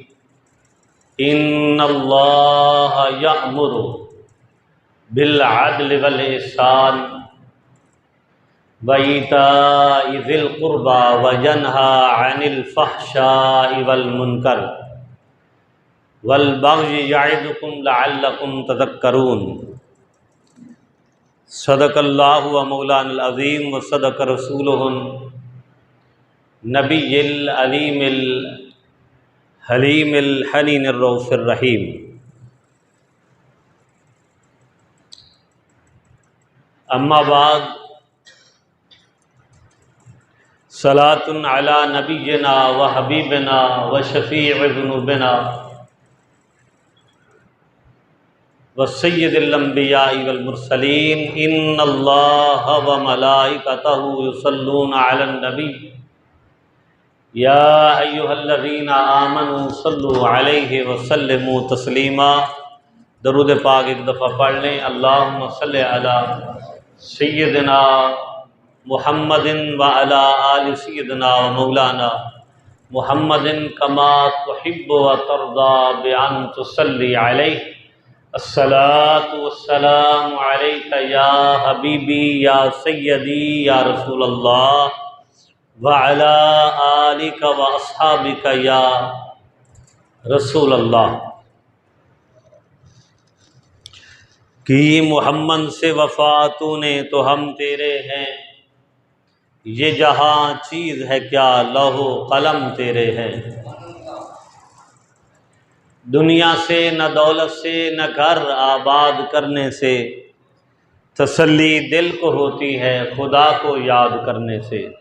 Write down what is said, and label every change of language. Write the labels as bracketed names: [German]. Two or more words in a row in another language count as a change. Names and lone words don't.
[Arabic] إن الله يأمر بالعدل والإحسان وإيتاء ذي القربى وينهى عن الفحشاء والمنكر والبغي يعظكم لعلكم تذكرون. صدق الله ومولانا العظيم وصدق رسوله النبي العليم الحليم الحنين الرؤوف الرحيم. أما بعد صلاة على نبينا وحبيبنا وشفيع ذنوبنا وسيد الأنبياء والمرسلين. إن الله وملائكته يصلون على النبي يا أيها الذين آمنوا صلوا عليه وسلموا تسليما. [Urdu] درود پاک ایک دفعہ پڑھ لیں. [Arabic] اللهم صل على سيدنا محمد وعلى آل سيدنا ومولانا محمد كما تحب وترضى بأن تصلي عليه. الصلاة والسلام عليك يا حبيبي يا سيدي يا رسول الله وعلى آلك وأصحابك يا رسول الله. [Urdu] کہ محمد سے وفا تو نے تو ہم تیرے ہیں، یہ جہاں چیز ہے کیا لوح و قلم تیرے ہیں. دنیا سے نہ دولت سے نہ گھر آباد کرنے سے، تسلی دل کو ہوتی ہے خدا کو یاد کرنے سے.